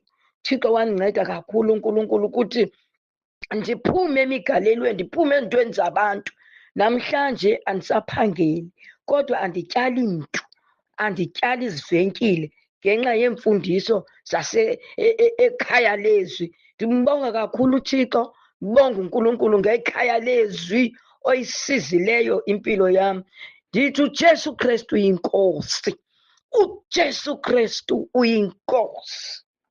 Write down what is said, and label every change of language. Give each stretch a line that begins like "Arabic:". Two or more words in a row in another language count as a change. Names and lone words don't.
Xhosa: Thixo wandinceda kakhulu uNkulunkulu ukuthi ndiphume emigalelweni, ndiphume ezintweni zabantu. Namhlanje andisaphangeli, kodwa andityali mntu, andityali izivenkile ngenxa yeemfundiso ekhaya lezwi. Ndimbonga kakhulu uThixo, ndibonga uNkulunkulu ngekhaya lezwi oyisizileyo impilo yami. Ndithi uJesu Kristu uyinkosi. uJesu Kristu uyinkosi.